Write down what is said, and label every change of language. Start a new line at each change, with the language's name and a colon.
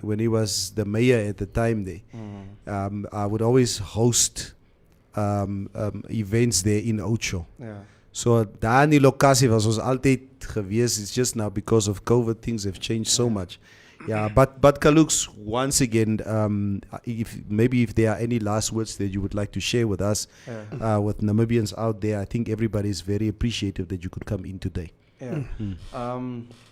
English: when he was the mayor at the time there, I would always host events there in Ocho. Yeah.
Afrikaans: So daar in die lokasie was ons altyd gewees.
English: It's just now because of COVID things have changed so much. Yeah, but Kalux, once again, if there are any last words that you would like to share with us, with Namibians out there, I think everybody is very appreciative that you could come in today. Yeah.